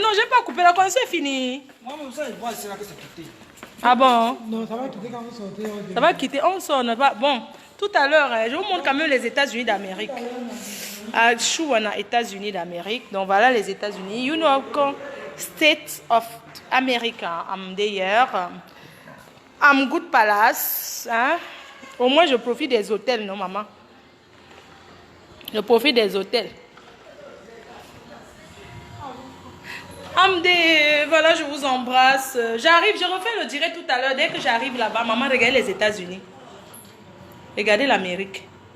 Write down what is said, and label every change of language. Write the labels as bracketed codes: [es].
[fr] Non, j'ai pas coupé, la console est finie. Moi, même ça, je vois, c'est là que c'est quitté. Ah bon? Non, ça va quitter quand vous sortez. Ça va quitter, on sort, ne pas. Bon, tout à l'heure, je vous montre quand même les États-Unis d'Amérique. À Chouana, États-Unis d'Amérique. Donc voilà les États-Unis. [en] You know, States of America. I'm there. [fr] Amgood Palace. Hein? Au moins, je profite des hôtels, non, maman? Je profite des hôtels. Amdé, voilà, je vous embrasse. J'arrive, je refais le direct tout à l'heure. Dès que j'arrive là-bas, maman, regardez les États-Unis. Regardez l'Amérique.